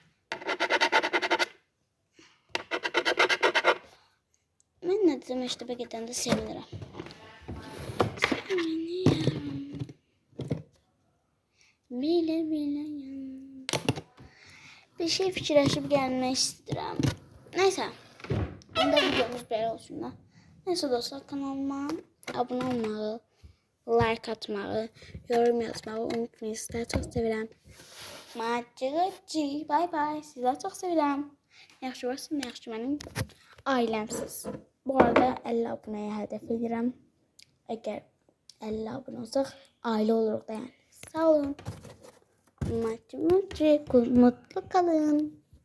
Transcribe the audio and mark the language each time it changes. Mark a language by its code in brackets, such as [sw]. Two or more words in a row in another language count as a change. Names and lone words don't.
[tr] Ben ne diyeceğim işte paketden de sevinirim. Bile. [az] Bir şey fikirləşib gəlmək istəyirəm. Neyse. Onda videomuz belə olsun da. Neyse dostlar kanalıma abone olmağı, like atmağı, yorum yazmağı unutmayın. Sizləri çox sevirəm. Macıqcı. [en] Bye bye. [az] Sizləri çox sevirəm. Yaxşı varsın, yaxşı mənim ailəmsiz. Bu arada 50 abunəyə hədəf edirəm. Əgər 50 abunə olsaq ailə oluruq da yəni. Sağ olun. [tr] Mutlu kalın.